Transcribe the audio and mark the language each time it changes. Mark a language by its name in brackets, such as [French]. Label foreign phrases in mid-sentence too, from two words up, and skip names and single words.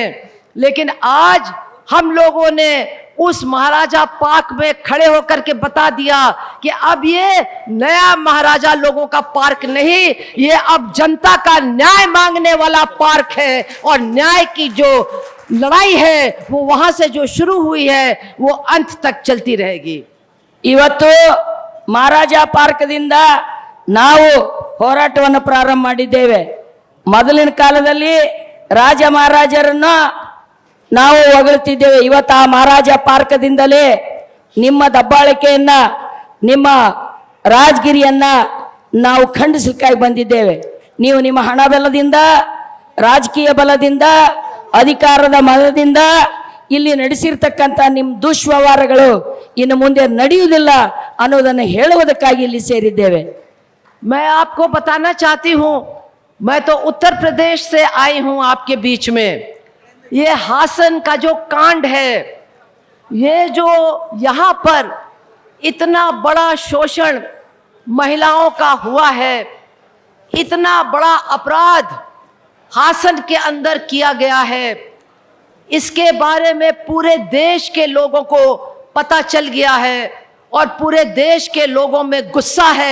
[Hindi] लेकिन आज हम लोगों ने उस महाराजा पार्क में खड़े होकर के बता दिया कि अब ये नया महाराजा लोगों का पार्क नहीं, ये अब जनता का न्याय मांगने वाला पार्क है। और न्याय की जो लड़ाई है वो वहां से जो शुरू हुई है वो अंत तक चलती रहेगी। [Kannada] ಇವತ್ತು ಮಹಾರಾಜ ಪಾರ್ಕದಿಂದ ನಾವು ಹೋರಾಟವನ್ನು ಪ್ರಾರಂಭ ಮಾಡಿದ್ದೇವೆ। ಮೊದಲಿನ ಕಾಲದಲ್ಲಿ ರಾಜ ಮಹಾರಾಜರನ್ನು ನಾವು ಹೊಗಳುತ್ತಿದ್ದೇವೆ। ಇವತ್ತು ಆ ಮಹಾರಾಜ ಪಾರ್ಕದಿಂದಲೇ ನಿಮ್ಮ ದಬ್ಬಾಳಿಕೆಯನ್ನ, ನಿಮ್ಮ ರಾಜಗಿರಿಯನ್ನ ನಾವು ಖಂಡಿಸಲಿಕ್ಕಾಗಿ ಬಂದಿದ್ದೇವೆ। ನೀವು ನಿಮ್ಮ ಹಣ ಬಲದಿಂದ, ರಾಜಕೀಯ ಬಲದಿಂದ, ಅಧಿಕಾರದ ಬಲದಿಂದ ಇಲ್ಲಿ ನಡೆಸಿರ್ತಕ್ಕಂಥ ನಿಮ್ಮ ದುಷ್ವ್ಯವಹಾರಗಳು ಇನ್ನು ಮುಂದೆ ನಡೆಯುವುದಿಲ್ಲ ಅನ್ನೋದನ್ನು ಹೇಳುವುದಕ್ಕಾಗಿ ಇಲ್ಲಿ ಸೇರಿದ್ದೇವೆ। [Hindi] मैं आपको बताना चाहती हूँ, मैं तो उत्तर प्रदेश से आई हूँ आपके बीच में। ये हासन का जो कांड है, ये जो यहाँ पर इतना बड़ा शोषण महिलाओं का हुआ है, इतना बड़ा अपराध हासन के अंदर किया गया है, इसके बारे में पूरे देश के लोगों को पता चल गया है और पूरे देश के लोगों में गुस्सा है।